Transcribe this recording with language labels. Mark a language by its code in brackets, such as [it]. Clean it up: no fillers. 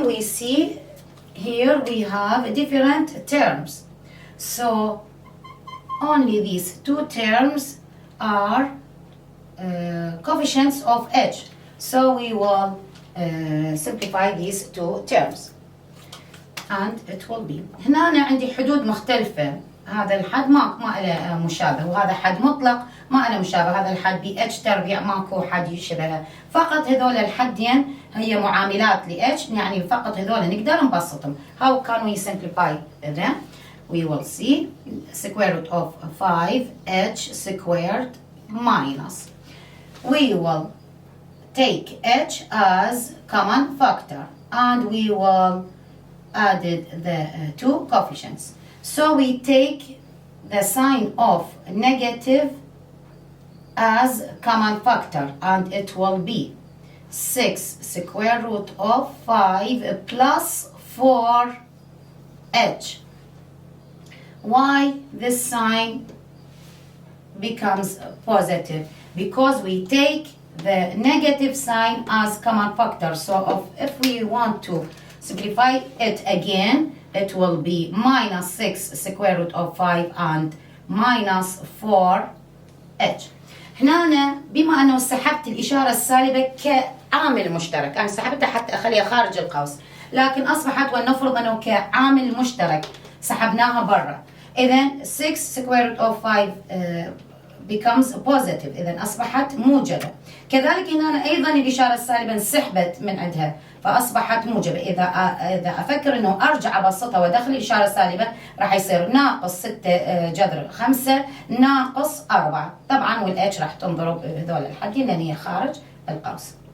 [en] We see here we have different terms. So only these two terms are coefficients of h. So we will simplify these two terms. [ar] And it will be هنا أنا عندي حدود مختلفة. هذا الحد ما له مشابه، وهذا حد مطلق ما له مشابه. هذا الحد ب h تربيع ماكو حد يشبهه. فقط هذول الحدين هي معاملات ل h، يعني فقط هذول نقدر نبسطهم. [en] How can we simplify them? We will see square root of 5h squared minus. We will take h as common factor and we will add the two coefficients. So we take the sign of negative as common factor and it will be 6 square root of 5 plus 4h. Why this sign becomes positive? Because we take the negative sign as common factor. So if we want to simplify it again, it will be minus 6 square root of 5 and minus 4h. [ar] هنا بما أنه سحبت الإشارة السالبة كعامل مشترك، أنا سحبتها حتى أخليها خارج القوس، لكن أصبحت ولنفرض أنه كعامل مشترك سحبناها برا. [en] إذن 6 square root of 5 becomes positive، إذن أصبحت موجبة. [ar] كذلك هنا أيضا الإشارة السالبة انسحبت من عندها فأصبحت موجبة. إذا أفكر إنه أرجع أبسطها وأدخل الإشارة السالبة راح يصير ناقص 6 جذر 5 ناقص 4. طبعا والH راح تنضرب هذول الحدين لأن هي خارج القوس.